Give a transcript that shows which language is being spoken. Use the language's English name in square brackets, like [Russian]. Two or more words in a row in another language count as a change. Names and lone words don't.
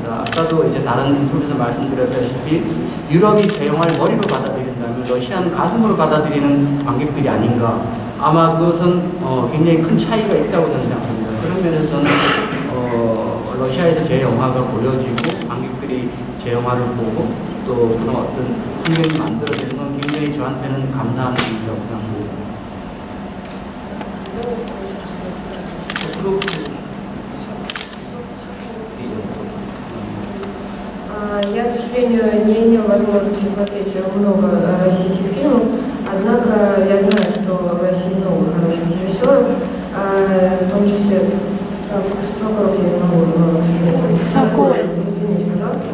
[Korean] 아까도 이제 다른 인터뷰에서 말씀드렸다시피 유럽이 제 영화를 머리로 받아들인다면 러시아는 가슴으로 받아들이는 관객들이 아닌가. 아마 그것은 굉장히 큰 차이가 있다고 저는 생각합니다. 그런 면에서 저는 러시아에서 제 영화가 보여지고 관객들이 제 영화를 보고 또 그런 어떤 환경이 만들어지는 건 굉장히 저한테는 감사한 일이라고 생각합니다. [Russian] Я, к сожалению, не имела возможности смотреть много российских фильмов, однако я знаю, что в России много хороших режиссеров, в том числе Соколов, я не могу извините, пожалуйста.